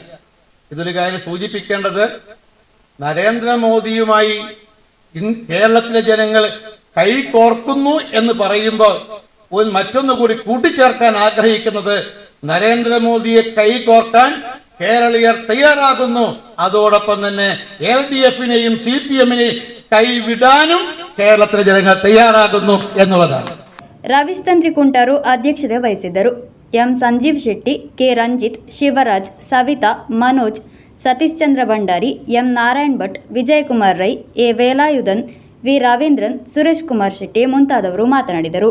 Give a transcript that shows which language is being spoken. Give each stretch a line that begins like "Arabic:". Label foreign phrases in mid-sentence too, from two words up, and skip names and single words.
Malayalam: ഇതൊരു കാര്യം സൂചിപ്പിക്കേണ്ടത്, നരേന്ദ്രമോദിയുമായി കേരളത്തിലെ ജനങ്ങൾ കൈകോർക്കുന്നു എന്ന് പറയുമ്പോൾ മറ്റൊന്നു കൂടി കൂട്ടിച്ചേർക്കാൻ ആഗ്രഹിക്കുന്നത്, നരേന്ദ്രമോദിയെ കൈകോർക്കാൻ കേരളീയർ തയ്യാറാകുന്നു. അതോടൊപ്പം തന്നെ LDFനെയും CPMനെയും കൈവിടാനും കേരളത്തിലെ ജനങ്ങൾ തയ്യാറാകുന്നു എന്നുള്ളതാണ്.
Kannada: ರವೀಶ್ ತಂತ್ರಿಕುಂಟರು ಅಧ್ಯಕ್ಷತೆ ವಹಿಸಿದ್ದರು. ಎಂ ಸಂಜೀವ್ ಶೆಟ್ಟಿ, ಕೆ ರಂಜಿತ್, ಶಿವರಾಜ್, ಸವಿತಾ, ಮನೋಜ್, ಸತೀಶ್ ಚಂದ್ರ ಭಂಡಾರಿ, ಎಂ ನಾರಾಯಣ್ ಭಟ್, ವಿಜಯಕುಮಾರ್ ರೈ, ಎ ವೇಲಾಯುಧನ್, ವಿ ರವೀಂದ್ರನ್, ಸುರೇಶ್ ಕುಮಾರ್ ಶೆಟ್ಟಿ ಮುಂತಾದವರು ಮಾತನಾಡಿದರು.